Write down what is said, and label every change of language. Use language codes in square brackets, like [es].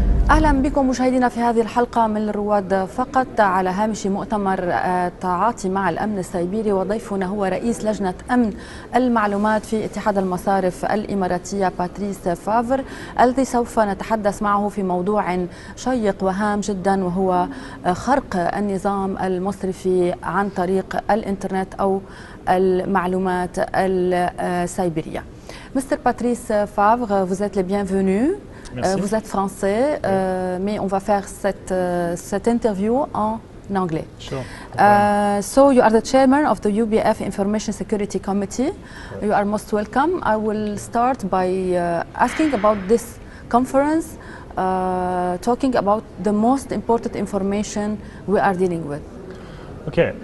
[ar] أهلا بكم مشاهدينا في هذه الحلقة من الرواد فقط على هامش مؤتمر التعاطي مع الأمن السيبري، وضيفنا هو رئيس لجنة أمن المعلومات في اتحاد المصارف الإماراتية باتريك فافر، الذي سوف نتحدث معه في موضوع شيق وهام جدا، وهو خرق النظام المصرفي عن طريق الإنترنت أو المعلومات السيبرية. [en] Mr. [fr] Patrice Favre, vous êtes le bienvenu. Vous êtes français, mais on va faire cette interview en anglais. [en] Sure. So you are the chairman of the UBF Information Security Committee. You are most welcome. I will start by asking about this conference, talking about the most important information we are dealing with. Okay.